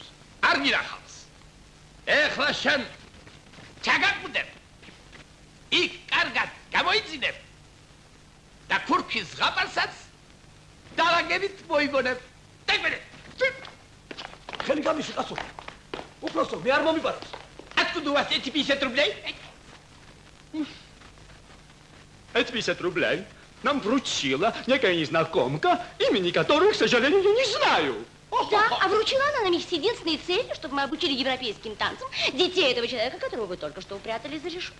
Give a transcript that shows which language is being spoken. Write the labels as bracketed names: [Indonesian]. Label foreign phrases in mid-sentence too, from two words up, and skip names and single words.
[Georgian] არ გინახავს. ეხლა შენ ჩაგაკვდებ. იქ კარგად გამოიძინებ. და ქურქის ზღაპარსაც დალაგებით მოიგონებ. დაგმენე. ხელი გამიში კაცო. უფროსო, მე არ მომიპარავს. [Russian] Откуда у вас эти 50 рублей? Это 50 рублей нам вручила некая незнакомка, имени которой, к сожалению, я не знаю. Да, а вручила она нам их с единственной целью, чтобы мы обучили европейским танцам детей этого человека, которого вы только что упрятали за решетку.